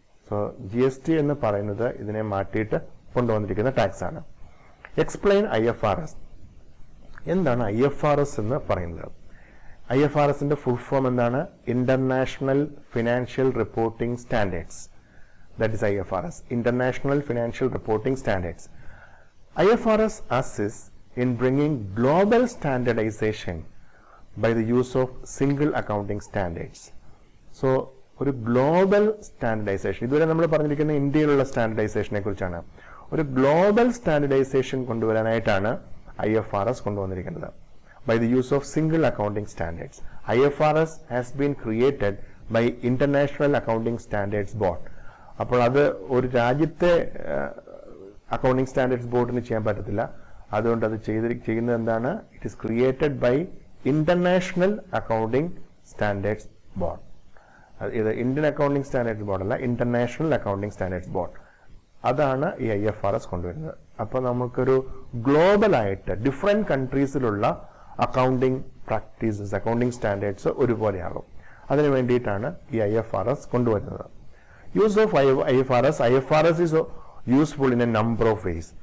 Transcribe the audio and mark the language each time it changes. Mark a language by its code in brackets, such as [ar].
[ml] So GST എന്ന് പറയുന്നത് ഇതിനെ മാറ്റിയിട്ട് കൊണ്ടുവന്നിരിക്കുന്ന ടാക്സ് ആണ്. [en] Explain IFRS. [ml] എന്താണ് IFRS എന്ന് പറയുന്നത്? IFRSന്റെ ഫുൾ ഫോം എന്താണ്? International financial reporting standards. [en] That is IFRS, international financial reporting standards. IFRS assists in bringing global standardization by the use of single accounting standards. [ml] So ഒരു global standardisation, ഇതുവരെ നമ്മൾ പറഞ്ഞിരിക്കുന്ന ഇന്ത്യയിലുള്ള സ്റ്റാൻഡർഡൈസേഷനെ കുറിച്ചാണ്. ഒരു ഗ്ലോബൽ സ്റ്റാൻഡർഡൈസേഷൻ കൊണ്ടുവരാനായിട്ടാണ് IFRS കൊണ്ടുവന്നിരിക്കുന്നത്. [en] By the use of single accounting standards. IFRS has been created by International Accounting Standards Board. [ml] അപ്പോൾ അത് ഒരു രാജ്യത്തെ അക്കൗണ്ടിംഗ് സ്റ്റാൻഡേർഡ്സ് ബോർഡിന് ചെയ്യാൻ പറ്റത്തില്ല. അതുകൊണ്ട് അത് ചെയ്യുന്നത് എന്താണ്? [en] It is created by international accounting standards board. [ml] ഇത് ഇന്ത്യൻ അക്കൗണ്ടിംഗ് സ്റ്റാൻഡേർഡ്സ് ബോർഡ് അല്ല, ഇന്റർനാഷണൽ അക്കൗണ്ടിംഗ് സ്റ്റാൻഡേർഡ്സ് ബോർഡ്. അതാണ് ഈ IFRS കൊണ്ടുവരുന്നത്. അപ്പോൾ നമുക്കൊരു ഗ്ലോബലായിട്ട് different കൺട്രീസിലുള്ള accounting practices, accounting standards ഒരുപോലെയാകും. അതിനു വേണ്ടിയിട്ടാണ് ഈ IFRS കൊണ്ടുവരുന്നത്. [en] Use of IFRS is useful in a number of ways.